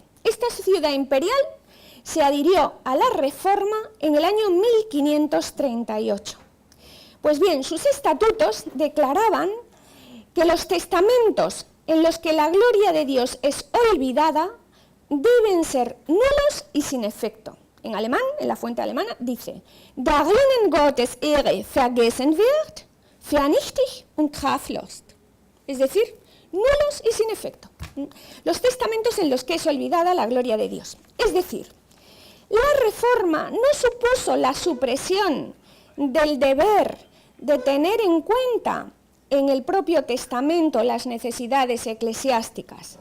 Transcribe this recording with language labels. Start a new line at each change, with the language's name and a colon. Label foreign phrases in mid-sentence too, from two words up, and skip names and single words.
Spanish: Esta ciudad imperial se adhirió a la reforma en el año 1538. Pues bien, sus estatutos declaraban que los testamentos en los que la gloria de Dios es olvidada deben ser nulos y sin efecto. En alemán, en la fuente alemana, dice:
German: Darinnen Gottes Ehre vergessen wird, vernichtig und kraftlos.
Spanish: Es decir, nulos y sin efecto. Los testamentos en los que es olvidada la gloria de Dios. Es decir, la reforma no supuso la supresión del deber de tener en cuenta en el propio testamento las necesidades eclesiásticas.